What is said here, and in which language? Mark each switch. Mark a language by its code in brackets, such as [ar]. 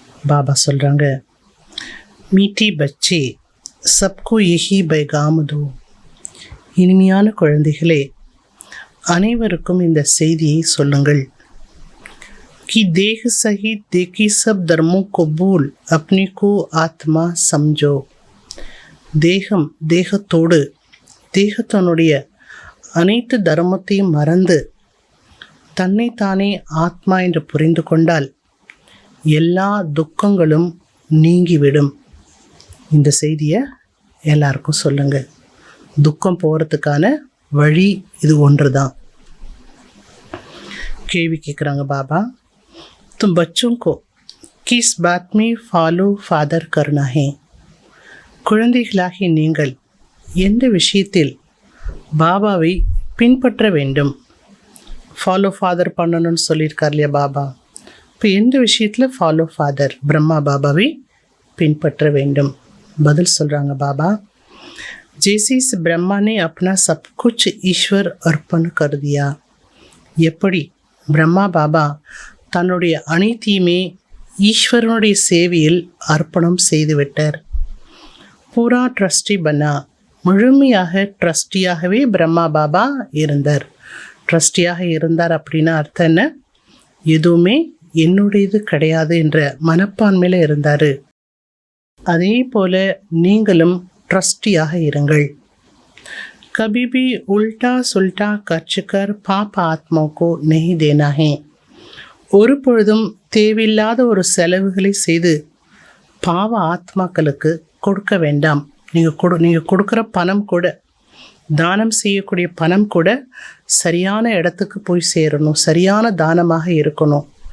[ta] பாபா சொல்கிறாங்க, [hi] மீட்டி பச்சே சப்கோ யஹி பைகாம் தோ. [ta] இனிமையான குழந்தைகளே, அனைவருக்கும் இந்த செய்தியை சொல்லுங்கள். [hi] कि देह सहित देखी सब धर्मों को भूल अपने को आत्मा समझो. [ta] தேகம் தேகத்தோடு தேகத்தனுடைய அனைத்து தர்மத்தையும் மறந்து தன்னைத்தானே ஆத்மா என்று புரிந்து கொண்டால் எல்லா துக்கங்களும் நீங்கிவிடும். இந்த செய்தியை எல்லாருக்கும் சொல்லுங்கள். துக்கம் போகிறதுக்கான வழி இது ஒன்று தான். கேள்வி கேட்குறாங்க பாபா, [hi] तुम बच्चों को किस बात में फॉलो फादर करना है? [ta] குழந்தைகளாகி நீங்கள் எந்த விஷயத்தில் பாபாவை பின்பற்ற வேண்டும்? ஃபாலோ ஃபாதர் பண்ணணும்னு சொல்லியிருக்கார் இல்லையா பாபா. இப்போ எந்த விஷயத்தில் ஃபாலோ ஃபாதர் பிரம்மா பாபாவை பின்பற்ற வேண்டும்? பதில் சொல்கிறாங்க பாபா, [hi] जैसे इस ब्रह्मा ने अपना सब कुछ ईश्वर अर्पण कर दिया. [ta] எப்படி பிரம்மா பாபா தன்னுடைய அனைத்தையுமே ஈஸ்வரனுடைய சேவையில் அர்ப்பணம் செய்துவிட்டார். [hi] பூரா ட்ரஸ்டி பன்னா, [ta] முழுமையாக ட்ரஸ்டியாகவே பிரம்மா பாபா இருந்தார். ட்ரஸ்டியாக இருந்தார் அப்படின்னா அர்த்தம் என்ன? எதுவுமே என்னுடையது கிடையாது என்ற மனப்பான்மையில் இருந்தார். அதே போல நீங்களும் ட்ரஸ்டியாக இருங்கள். [hi] कभी भी उल्टा सुल्टा खर्च कर पाप आत्मा को नहीं देना है. [ta] ஒரு பொழுதும் தேவையில்லாத ஒரு செலவுகளை செய்து பாவ ஆத்மாக்களுக்கு கொடுக்க வேண்டாம். நீங்கள் கொடுக்குற பணம் கூட, தானம் செய்யக்கூடிய பணம் கூட சரியான இடத்துக்கு போய் சேரணும், சரியான தானமாக இருக்கணும்.